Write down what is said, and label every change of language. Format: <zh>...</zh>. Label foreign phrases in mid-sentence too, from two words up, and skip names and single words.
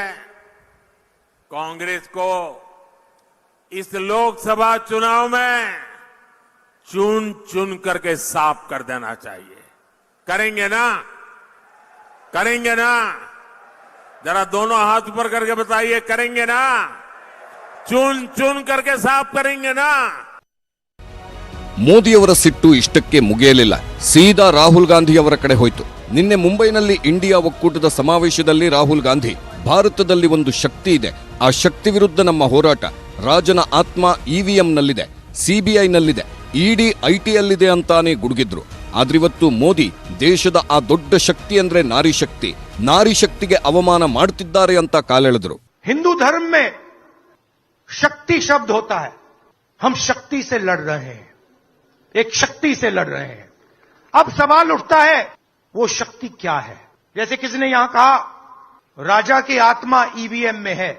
<hi>कांग्रेस को इस लोकसभा चुनाव में चुन चुन करके साफ कर देना चाहिए. करेंगे ना? करेंगे ना? जरा दोनों हाथ ऊपर करके बताइए, करेंगे ना? चुन चुन करके साफ करेंगे ना?</hi> <kn>ಮೋದಿಯವರ ಸಿಟ್ಟು ಇಷ್ಟಕ್ಕೆ ಮುಗಿಯಲಿಲ್ಲ. ಸೀದಾ ರಾಹುಲ್ ಗಾಂಧಿ ಅವರ ಕಡೆ ಹೋಯಿತು. ನಿನ್ನೆ ಮುಂಬೈನಲ್ಲಿ ಇಂಡಿಯಾ ಒಕ್ಕೂಟದ ಸಮಾವೇಶದಲ್ಲಿ ರಾಹುಲ್ ಗಾಂಧಿ, ಭಾರತದಲ್ಲಿ ಒಂದು ಶಕ್ತಿ ಇದೆ, ಆ ಶಕ್ತಿ ವಿರುದ್ಧ ನಮ್ಮ ಹೋರಾಟ, ರಾಜನ ಆತ್ಮ ಇವಿಎಂನಲ್ಲಿದೆ, ಸಿಬಿಐನಲ್ಲಿದೆ, ಇಡಿ ಐಟಿಯಲ್ಲಿದೆ ಅಂತಾನೆ ಗುಡುಗಿದ್ರು. ಆದ್ರಿವತ್ತು ಮೋದಿ ದೇಶದ ಆ ದೊಡ್ಡ ಶಕ್ತಿ ಅಂದ್ರೆ ನಾರಿ ಶಕ್ತಿ, ನಾರಿ ಶಕ್ತಿಗೆ ಅವಮಾನ ಮಾಡುತ್ತಿದ್ದಾರೆ ಅಂತ ಕಾಲೆಳೆದರು.</kn> <hi>हिंदू धर्म में शक्ति शब्द होता है, हम शक्ति से लड़ रहे हैं, एक शक्ति से लड़ रहे हैं. अब सवाल उठता है वो शक्ति क्या है. जैसे किसी ने यहां कहा राजा की आत्मा ईवीएम में है.</hi>